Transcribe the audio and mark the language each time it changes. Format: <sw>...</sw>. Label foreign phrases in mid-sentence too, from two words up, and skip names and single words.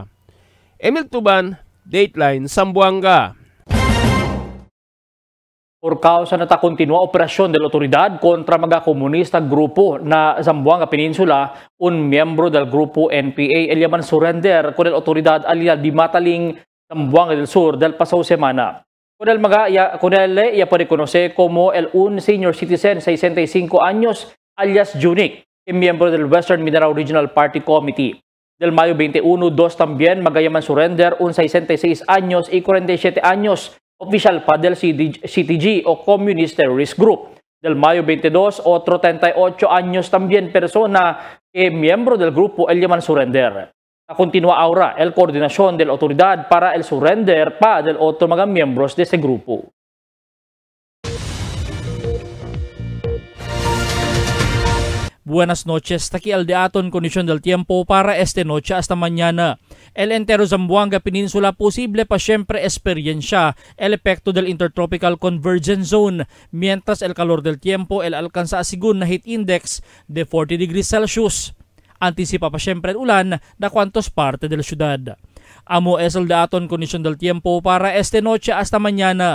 <cbk>Emil Tuban, Dateline, Zamboanga. Por causa na ta continua operasyon del otoridad kontra mga komunista grupo na Zamboanga Peninsula, un miyembro del grupo NPA el llaman surrender con el otoridad alia di Mataling, Zamboanga del Sur del pasado semana. Con él ya puede conocer como un senior citizen 65 años alias Junik, miembro del Western Mindanao Regional Party Committee. Del Mayo 21, dos también magayaman surrender un 66 años y 47 años oficial pa del CTG o Communist Terrorist Group. Del Mayo 22, otro 38 años también persona miembro del grupo el llaman surrender. Continúa ahora el coordinación de la autoridad para el surrender pa del otro mga miembros de este grupo. Buenas noches, taki al daton condición del tiempo para esta noche hasta mañana. El entero Zamboanga Peninsula posible pa siempre experiencia el efecto del Intertropical Convergence Zone, mientras el calor del tiempo el alcanza según na</cbk> <en>heat index</en> <cbk>de 40</cbk> <en>degrees Celsius.</en> <cbk>Anticipa pa siempre el ulan na cuantos parte de la ciudad. Amo es el daton condición del tiempo para esta noche hasta mañana.</cbk>